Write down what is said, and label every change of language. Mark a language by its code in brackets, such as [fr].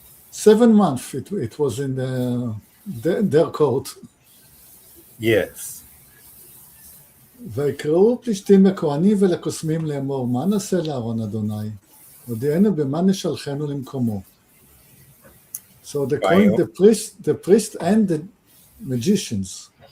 [en] 7 months it was in their court. Yes. [he] ויקראו פלישתים לכהנים ולקוסמים לאמור, מה נעשה לארון אדוני? הודיענו במה נשלחנו למקומו. [en] So the priest and the magicians.